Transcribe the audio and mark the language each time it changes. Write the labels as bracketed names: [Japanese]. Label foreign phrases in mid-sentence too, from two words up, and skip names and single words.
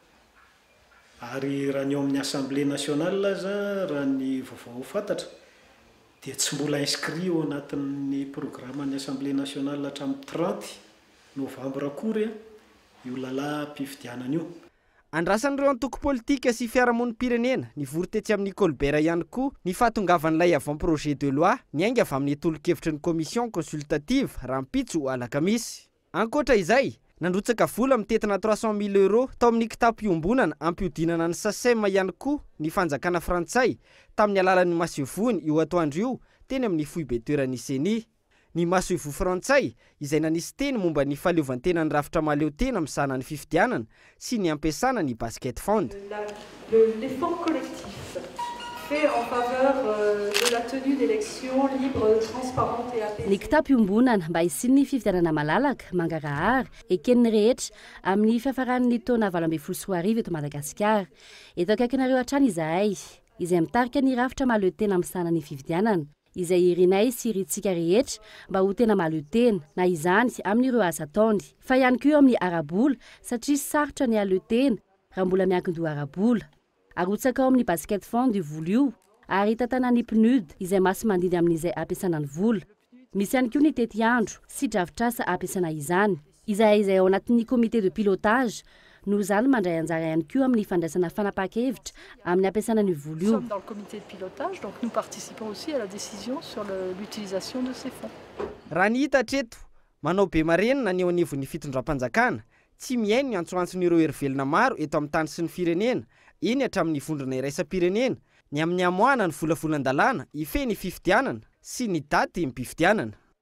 [Malagasy] Ary raha ny eo amin'ny [French] Assemblée nationale [Malagasy] aza raha ny vaovao fantatra dia tsy mbola inscrit ao anatin'ny programan'ny [French] Assemblée nationale [Malagasy] hatramin'ny 30 Novambra akory io lalam-pifidianana io. Andrasan'ireo antoko politika sy fiarahamonim-pirenena nivory tetsy amin'ny Colbert ihany koa ny fahatongavan'ilay [French] avant-projet de loi [Malagasy] niainga avy amin'ny tolo-kevitry ny [French] commission consultative [Malagasy] rahampitso alakamisy. Ankoatra izay, nandrotsaka vola mitetina 300 000 € tao amin'ny kitapo-iombonana ampiodinana ny SACEM ihany koa ny fanjakana frantsay tamin'ny alalan'ny masevony io atoandro io teny amin'ny foibeteran'ny CENI. Ny masoivo frantsay izay nanisy teny momba ny fahaleovantenany rafitra maleo tena misana ny fifidianana sy ny ampiasana ny [English] basket fond. [French] L'effort collectif fait en faveur de la tenue d'élections libres, transparentes et apaisées. [Malagasy] Ny kitapo-iombonana mba hisiany ny fifidianana malalaka, mangarahara, eken'ny rehetra amin'ny fiafaran'ny taona 2024 eto Madagasikara. Eto akaikinareo hatrany izahay, izay mitarika ny rafitra maleo tena misana ny fifidianana. Izay irinay sy iritsika rehetra mba ho tena maleo tena na izany amin'ireo asa ataony fa ihany koa amin'ny arabola satria sarotra ny aleo tena raha mbola miankin-doha arabola. Arotsaka ao amin'ny [English] basket fond [Malagasy] io vola io ary tatana ny PNUD izay masy mandiny amin'izay ampiasana ny vola. Misy ihany koa ny tety andro sy drafitrasa ampiasana izany. Izay ao anatin'ny [French] comité de pilotage [Malagasy] no zany mandray anjara ihany koa amin'ny fandraisana fanapahan-kevitra amin'ny ampiasana ny vola io. [French] Nous sommes dans le comité de pilotage, donc nous participons aussi à la décision sur l'utilisation de ces fonds. [Malagasy] Raha ny hita hatreto, manao be marenina ny eo anivon'ny fitondram-panjakana, tsy miaino ny antsoantson'ireo herivelona maro eto amin'ny tany sy ny firenena, eny hatramin'ny vondrona iraisam-pirenena, ny amin'ny amoahana ny volavolan-dalàna, ife ny fifidianana sy ny daty mpifidianana.